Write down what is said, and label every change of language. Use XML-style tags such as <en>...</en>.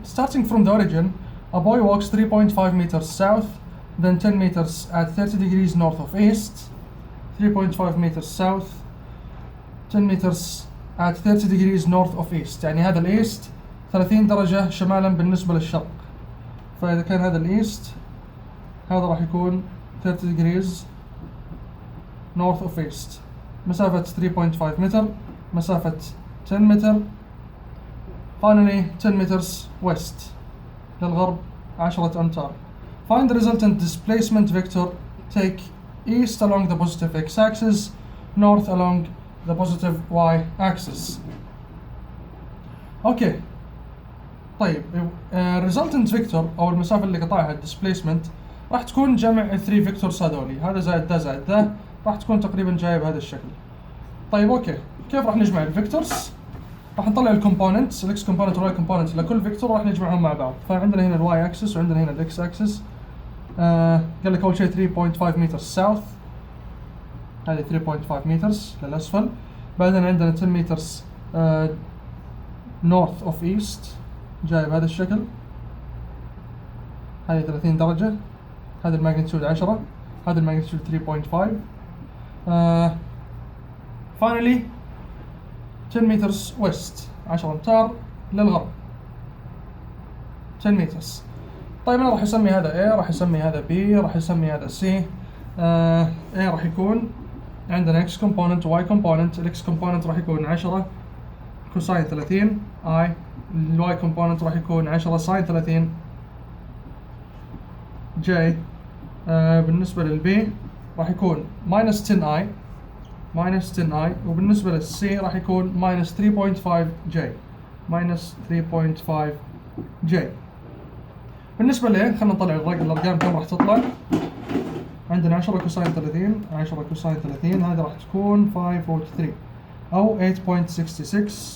<en>Starting from the origin, a boy walks 3.5 meters south, then 10 meters at 30 degrees north of east. 3.5 meters south, 10 meters at 30 degrees north of east.</en> <ar>يعني هذا الايست 30 درجة شمالا بالنسبة للشرق. فإذا كان هذا الايست، هذا راح يكون</ar> <en>30 degrees north of east.</en> <ar>مسافة 3.5 متر، مسافة 10 متر.</ar> <en>Finally 10 meters west</en> <ar>للغرب 10 أمتار.</ar> <en>Find the resultant displacement vector. Take east along the positive x-axis, north along the positive y-axis.</en> <ar>اوكي طيب resultant vector او المسافة اللي قطعها displacement راح تكون جمع ال 3 فيكتورز هذولي، هذا زائد ده زائد ده، راح تكون تقريبا جايه بهذا الشكل. طيب اوكي، كيف راح نجمع الفيكتورز؟ راح نطلع الكومبوننتس، الاكس كومبوننت والواي كومبوننت لكل فيكتور راح نجمعهم مع بعض. فعندنا هنا الواي اكسس وعندنا هنا الاكس اكسس. قال لك اول شيء 3.5 متر ساوث، هذه 3.5 مترز للاسفل. بعدين عندنا 10 مترز نورث اوف ايست جاي بهذا الشكل، هذه 30 درجة، هذا الماجنتيود 10، هذا الماجنتيود 3.5.</ar> <en>finally</en> <ar>10 مترز ويست 10 امتار للغرب 10 مترز. طيب انا راح اسمي هذا A، راح اسمي هذا B، راح اسمي هذا C. A راح يكون عندنا X component و Y component. ال X component راح يكون 10 كوساين 30 I، ال Y component راح يكون 10 ساين 30 J. بالنسبة لل B راح يكون minus 10 I minus 10 I، وبالنسبة لل C راح يكون minus 3.5 J minus 3.5 J. بالنسبة ل خلينا نطلع الأرقام كم راح تطلع. عندنا 10 كوساين 30 10 كوساين 30 هذه راح تكون 543 أو 8.66.</ar>